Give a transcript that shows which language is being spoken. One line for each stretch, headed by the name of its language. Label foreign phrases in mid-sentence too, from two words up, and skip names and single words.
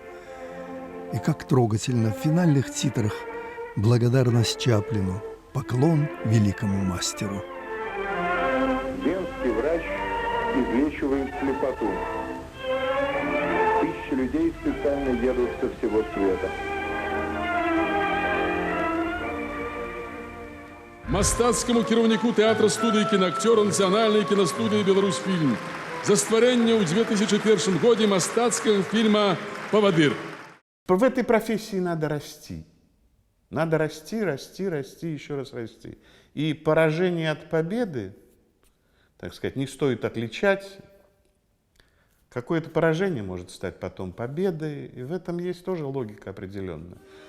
Russian: И как трогательно в финальных титрах благодарность Чаплину, поклон великому мастеру. Венский врач излечивает слепоту. Тысячи людей специально едут со всего света.
Belarusian: Мастацкому кіраўніку тэатра студыі кінаактёра нацыянальнай кінастудыі «Беларусьфільм» за стварэнне ў 2001 годзе мастацкага фильма «Поводырь».
Russian: В этой профессии надо расти. Надо расти, расти, расти, еще раз расти. И поражение от победы, так сказать, не стоит отличать. Какое-то поражение может стать потом победой, и в этом есть тоже логика определенная.